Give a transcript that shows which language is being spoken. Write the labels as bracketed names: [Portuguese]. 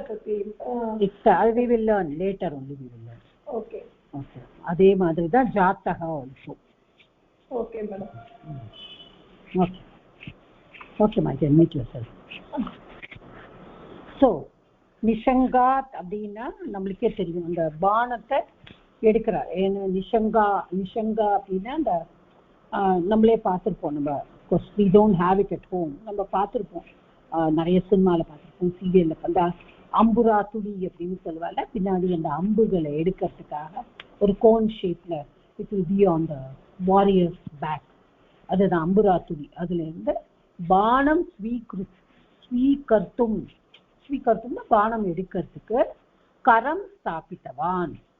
[English] We will learn later only. Okay. [Tamil] அதே மாதிரி தான் ஜாத்தக also. [English] Okay madam. Okay my dear, meet yourself. [Tamil] So நிஷங்காத் அப்படின்னா நம்மளுக்கே தெரியும், அந்த பானத்தை எடுக்கிறார். ஏன்னா நிஷங்கா அப்படின்னா அந்த நம்மளே பார்த்துருப்போம். நம்ம [English] we don't have it at home. [Tamil] நம்ம பார்த்துருப்போம், நிறைய சினிமாவில் பார்த்துருப்போம், சீரியலில். அந்த அம்புரா துளி அப்படின்னு சொல்லுவாங்க. பின்னாடி அந்த அம்புகளை எடுக்கிறதுக்காக ஒரு கோன் ஷேப்ல [English] it will be on the warrior's back. [Tamil] அதுதான் அம்புரா துளி. அதுல இருந்து பானம் ஸ்வீகர்த்தும்னா பானம் எடுக்கிறதுக்கு கரம் ஸ்தாபித்தவான்.